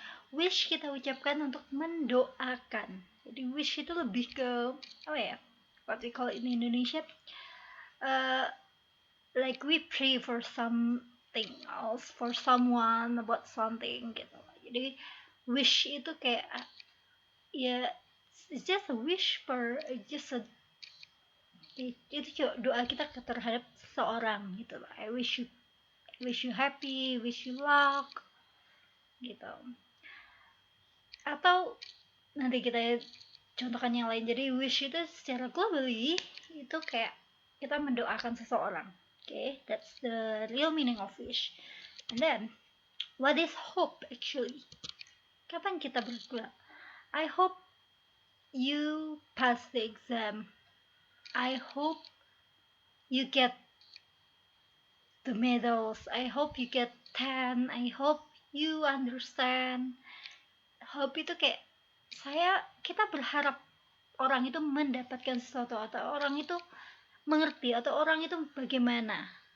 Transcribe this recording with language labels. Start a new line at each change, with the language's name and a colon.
Indonesian: Wish kita ucapkan untuk mendoakan. Jadi wish itu lebih ke apa ya?
English: What we call it in Indonesia, like we pray for something else, for someone about something gitu.
Indonesian: Jadi wish itu kayak ya
English: it's just a wish for just a
Indonesian: itu cuma doa kita terhadap seseorang gitu loh.
English: I wish you happy, wish you luck gitu.
Indonesian: Atau nanti kita contohkan yang lain. Jadi wish itu secara globally itu kayak kita mendoakan seseorang.
English: Okay, that's the real meaning of wish. And then what is hope actually?
Indonesian: Kapan kita berdoa?
English: I hope you pass the exam. I hope you get the medals. I hope you get 10. I hope you understand.
Indonesian: Hope itu kayak kita berharap orang itu mendapatkan sesuatu atau orang itu mengerti atau orang itu bagaimana.